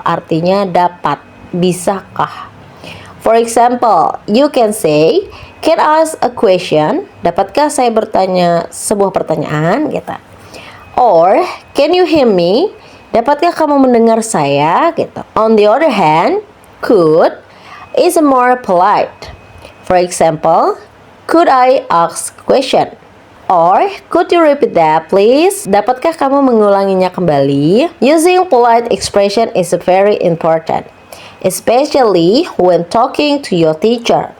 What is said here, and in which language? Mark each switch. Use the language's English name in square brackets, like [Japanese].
[Indonesian] Artinya dapat, bisakah. [English] For example, you can say, can I ask a question? [Indonesian] Dapatkah saya bertanya sebuah pertanyaan? Gitu. [English] Or, can you hear me? [Indonesian] Dapatkah kamu mendengar saya? Gitu. [English] On the other hand, could is more polite. For example, could I ask a question? Or, could you repeat that please? [Indonesian] Dapatkah kamu mengulanginya kembali? [English] Using polite expression is very important, especially when talking to your teacher.